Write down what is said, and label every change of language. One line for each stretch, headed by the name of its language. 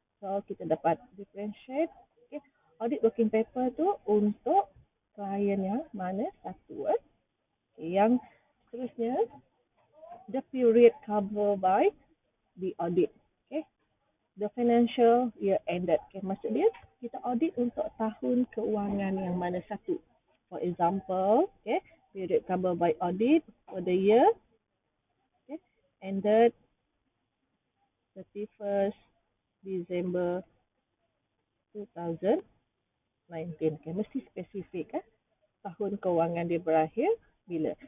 Malay: So kita dapat differentiate, okay, audit working paper tu untuk klien yang mana satu.
English: Okay,
Malay: yang seterusnya,
English: the period covered by the audit. Okay, the financial year ended.
Malay: Okay, maksud dia kita audit untuk tahun keuangan yang mana satu.
English: For example, okay, period covered by audit for the year, okay, ended 31st December 2019.
Malay: Okay, mesti spesifik tahun keuangan dia berakhir bila.